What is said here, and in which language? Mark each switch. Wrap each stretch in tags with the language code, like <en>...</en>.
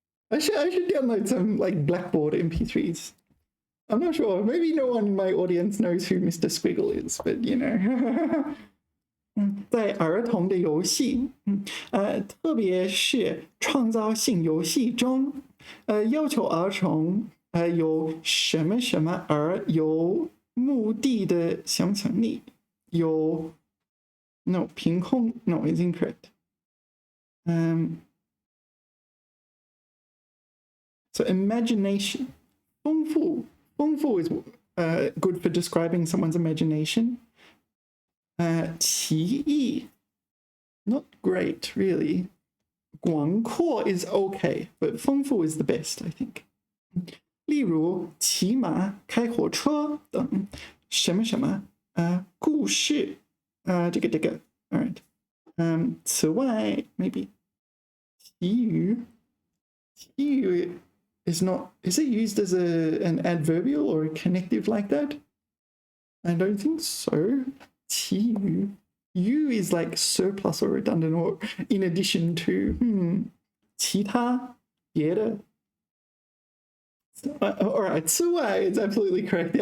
<en>I should download some like Blackboard MP3s. I'm not sure. Maybe no one in my audience knows who Mr. Squiggle is, but you know.</en> <zh>在儿童的游戏，特别是创造性游戏中，要求儿童有什么什么而有目的的想象力，有 no 凭空</zh> <en>no is incorrect. So imagination 丰富 is good for describing someone's imagination. 奇异 not great really, 广阔 is okay, but 丰富 is the best, I think.</en> <zh>例如骑马、开火车等什么什么故事这个</zh> <en>all right. 此外 maybe 其余 is it used as an adverbial or a connective like that? I don't think so. 其余 you is like surplus or redundant or in addition to</en> <zh>其他别的</zh> <en>all right, 此外 is absolutely correct.</en>